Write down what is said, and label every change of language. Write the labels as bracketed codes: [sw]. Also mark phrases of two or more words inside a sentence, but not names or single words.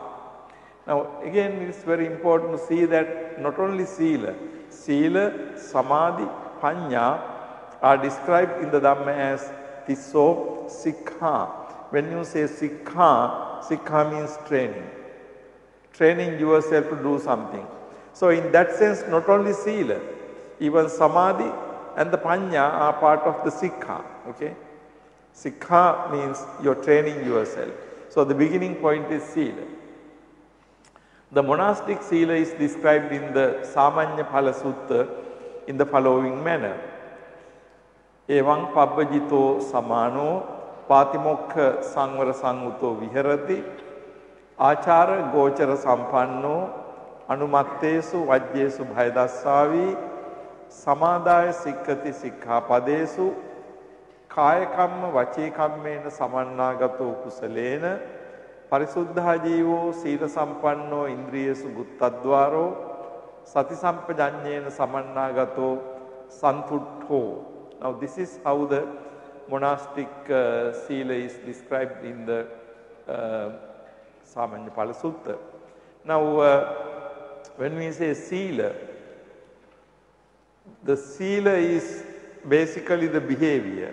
[en] Now, again it is very important to see that not only Sila, Samadhi, Panya are described in the Dhamma as [pi] Tisso Sikha. [en] When you say Sikha, Sikha means training. Training yourself to do something. So, in that sense, not only Sila, even Samadhi and the Panya are part of the Sikha. Okay? Sikha means you are training yourself. So, the beginning point is Sila. The monastic Sila is described in the Samanya Phala Sutta in the following manner. [pi] Evang pabbajito samano patimokha sangvara sanguto viharati achara gochara sampanno anumattesu vajjesu bhayadassavi samadaya sikkati sikhapadesu kaya kamma vachi kammena samannagato kusalena parisuddha jivo sila sampanno indriyesu guttadwaro sati sampajanyena samannagato santuttho. [en] Now, this is how the monastic Sila is described in the Samanya Phala Sutta. Now, when we say Sila, the Sila is basically the behavior.